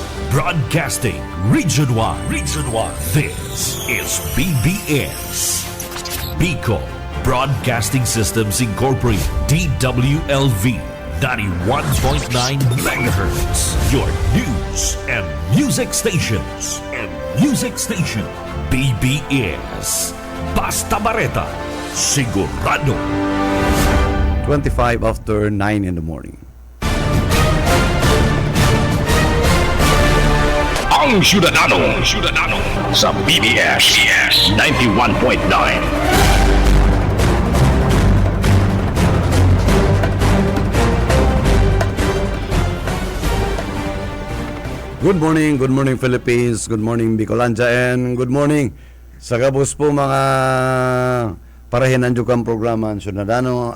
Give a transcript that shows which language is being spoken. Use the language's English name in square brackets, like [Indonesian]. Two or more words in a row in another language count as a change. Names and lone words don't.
[English] Broadcasting Region 1. Region 1. This is BBS. Bicol Broadcasting Systems Incorporated. DWLV. 91.9 MHz. Your news and music stations. [Bikol] BBS. Basta Bareta. Sigurado. [English] 25 after 9 in the morning. [Bikol] Ang Syudadano sa BBS 91.9. [English] Good morning Philippines, good morning Bicolandia, and good morning [Bikol] sa kabus po mga parahinan jukang programa ang Syudadano.